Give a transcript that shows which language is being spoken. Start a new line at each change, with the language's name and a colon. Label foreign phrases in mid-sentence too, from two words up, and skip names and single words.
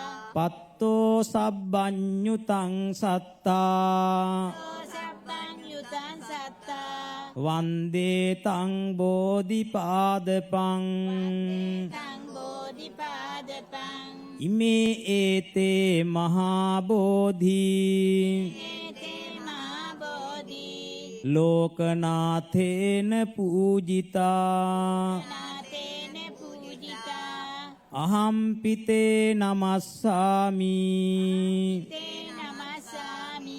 Pali: පත්තෝ සබ්බඤ්ඤුතං සත්තා සබ්බං යුතං සත්තා වන්දේ තං බෝධිපාදපං තං බෝධිපාදපං ඉමේ ඒතේ මහා බෝධි ඒතේ මහා බෝධි ලෝකනාථේන පූජිතා නාතේන පූජිතා අහම්පිතේ නමස්සාමි තේ නමස්සාමි